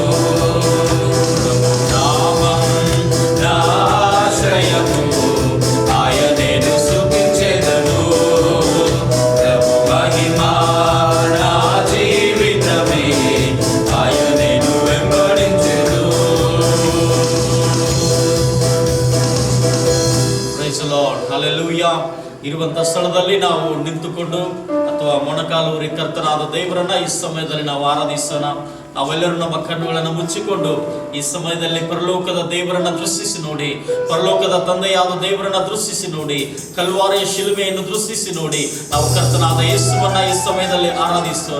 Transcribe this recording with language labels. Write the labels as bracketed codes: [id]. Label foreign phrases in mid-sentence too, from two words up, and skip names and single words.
[te] ప్రభు నామం నా ఆశ్రయము ఆయనేను స్తుతించెదను. ప్రభు మహిమా నా జీవితమే ఆయనేను వెంబడించెను. [en] praise the Lord, hallelujah. [kn] ಇರುವಂತ ಸ್ಥಳದಲ್ಲಿ ನಾವು ನಿಂತುಕೊಂಡು ಅಥವಾ ಮೊಣಕಾಲೂರಿ ಕರ್ತನಾದ ದೇವರನ್ನ ಈ ಸಮಯದಲ್ಲಿ ನಾವು ಆರಾಧಿಸೋಣ. ನಾವೆಲ್ಲರೂ ನಮ್ಮ ಕಣ್ಣುಗಳನ್ನು ಮುಚ್ಚಿಕೊಂಡು ಈ ಸಮಯದಲ್ಲಿ ಪರಲೋಕದ ದೇವರನ್ನ ದೃಷ್ಟಿಸಿ ನೋಡಿ, ಪರಲೋಕದ ತಂದೆಯಾದ ದೇವರನ್ನ ದೃಷ್ಟಿಸಿ ನೋಡಿ, ಕಲ್ವಾರಿಯ ಶಿಲುಬೆಯನ್ನು ದೃಷ್ಟಿಸಿ ನೋಡಿ ನಾವು ಕರ್ತನಾದ ಯೇಸುವನ್ನ ಈ ಸಮಯದಲ್ಲಿ ಆರಾಧಿಸೋಣ.